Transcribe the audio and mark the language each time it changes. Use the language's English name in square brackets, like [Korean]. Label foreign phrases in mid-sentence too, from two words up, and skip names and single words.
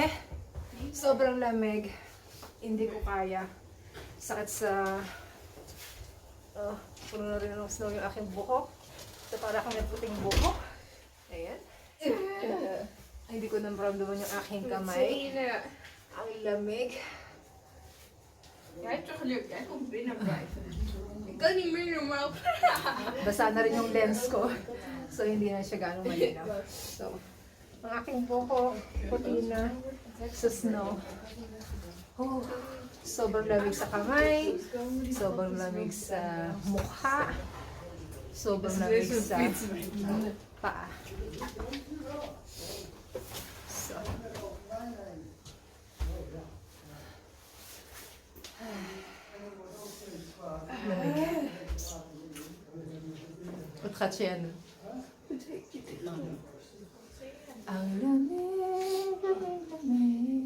[Filipino] Sobrang lamig. Hindi ko kaya. Sakit sa... puno na rin ng snow yung aking buhok. So para kami puting buhok. Ayan. Hindi ko naramdaman yung aking kamay. Ang lamig. [Dutch] Jij hebt toch geluk, jij komt binnen blijven. Ik kan niet meer normaal [Filipino] Basa na rin yung lens ko. So hindi na siya gano'ng malinaw. So, ang aking buhok, puti na sa snow. Oh, sobrang lamig sa kamay, sobrang lamig sa mukha, sobrang lamig sa paa. So, lamig. [Dutch] Wat gaat ze aan doen? [Filipino] Ang lamig, lamig, lamig.